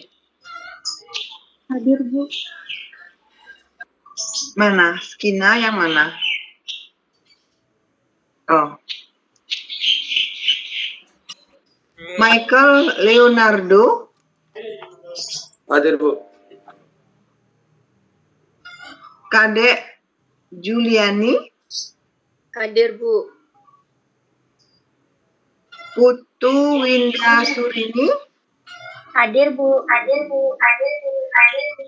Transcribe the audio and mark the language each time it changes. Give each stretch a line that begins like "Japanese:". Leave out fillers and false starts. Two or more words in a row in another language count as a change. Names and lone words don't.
Indonesian: Hadir, Bu. Mana? Skina yang mana? Oh. Michael Leonardo. Hadir Bu. Kadek Juliani. Hadir, Bu. Putu Winda Surini. Hadir, Bu. Hadir, Bu. Hadir, Bu. Hadir, Bu.